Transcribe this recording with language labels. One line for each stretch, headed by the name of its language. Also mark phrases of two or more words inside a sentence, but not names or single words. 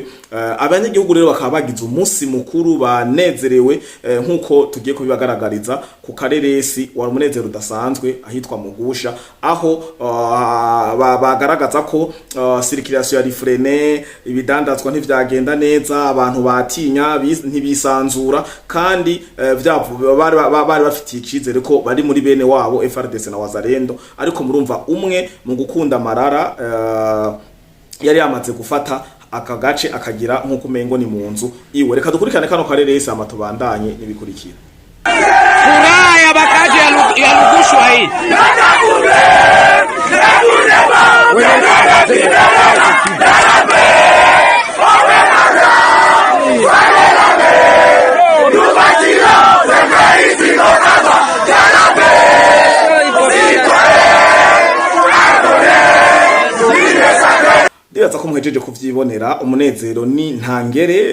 Rundi: Abanyagihugu rero bakaba bagize umunsi mukuru banezerewe, nkuko tugiye kubibagaragariza ku kareresi wa munezero udasanzwe ahitwa Mugusha, aho bagaragaza ko circulation ya frene, ibidandazwa ntivyagenda neza, abantu batinya ntibisanzura, kandi bari bafitiye icizere ko bari muri bene wabo FRDC na wazalendo. Ariko murumva umwe mu gukunda amarara yari yamaze gufata aka gace akagira nkuko umengo ni mu nzu iwe. Reka dukurikirane kano kareresi amatubandanye nibikurikira.
Swahili: Furaha ya bakaji ya Lugushwa hii.
Rundi: Ndibaza ko muhejeje kuvyibonera, umunezero ni ntangere.